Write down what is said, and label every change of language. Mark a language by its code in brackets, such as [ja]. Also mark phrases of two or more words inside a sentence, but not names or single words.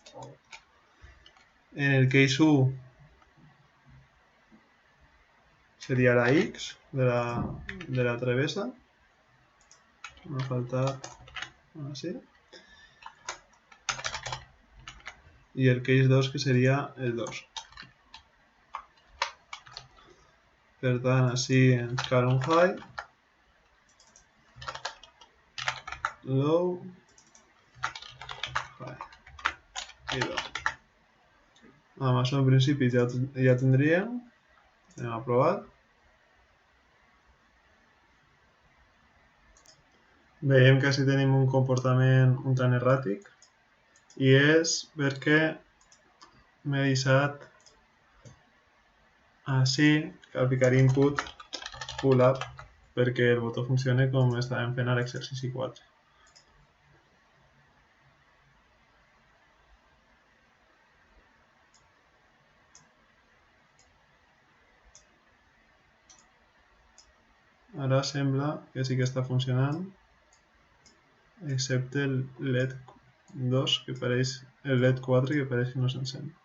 [ca] En el case 1 seria la X de la travessa. M'ha faltat així. I el case 2 que seria el 2. Per tant, així ens cal un [en] high, low, high [ca] i low. Amb això en principi ja tindríem. Anem a provar. Veiem que així tenim un comportament un tant erràtic i és perquè m'he deixat així cal ficar [en] input pull up [ca] perquè el botó funcioni com estàvem fent a l'exercici 4. Ara sembla que sí que està funcionant, excepte el LED 2 que apareix, el LED 4 que pareix que no s'encén.